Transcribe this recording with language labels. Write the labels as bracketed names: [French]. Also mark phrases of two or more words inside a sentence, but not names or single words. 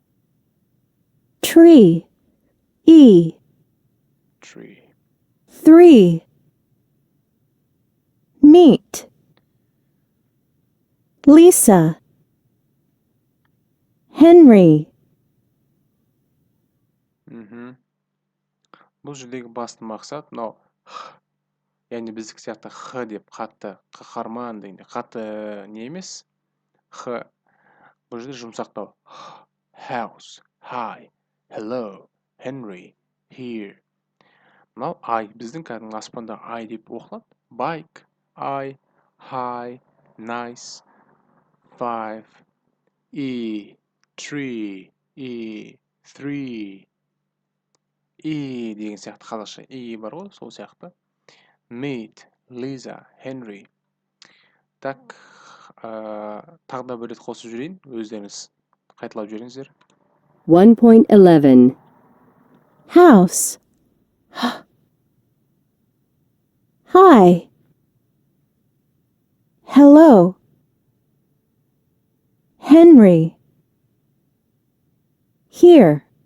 [English] Tree. E. Tree. 3. Meet. Lisa. Henry. [Kazakh] Бұл жердегі басты мақсат мынау яғни біздік сияқты х деп қатты қаһарман дегенде қатты не емес. Х бұл жерде жұмсақтау. [English] House. Hi. Hello. Henry. Here. [Kazakh] Мынау I біздің кәдімгі аспанда I деп оқылады. [English] Bike. I. Hi. Nice. 5. E. Tree. E. 3. [Kazakh] И деген сияқты қазақша и бар ғой, сол сияқты. [English] Meet, Lisa, Henry. [Kazakh] Так, тағы да бір рет қосып жүрейін, өздеріңіз қайталап жіберіңіздер. 1.11. [English] House. Hi. Hello. Henry. Here.